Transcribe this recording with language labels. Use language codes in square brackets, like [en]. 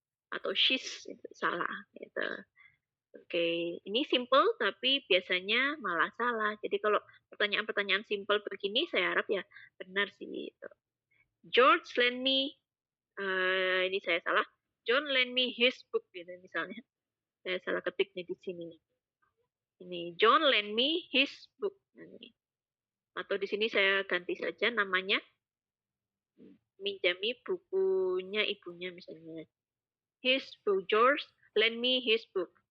[id] Atau she's, itu salah. Gitu. Oke, ini simple tapi biasanya malah salah. Jadi kalau pertanyaan-pertanyaan simple begini, saya harap ya benar sih. Gitu. [en] George lend me, [id] ini saya salah. [en] John lend me his book, [id] gitu misalnya. Saya salah ketik nih di sini. [en] Ini John lend me his book. [id] Ini. Atau di sini saya ganti saja namanya, minjami bukunya ibunya misalnya. [en] His book, George lend me his book.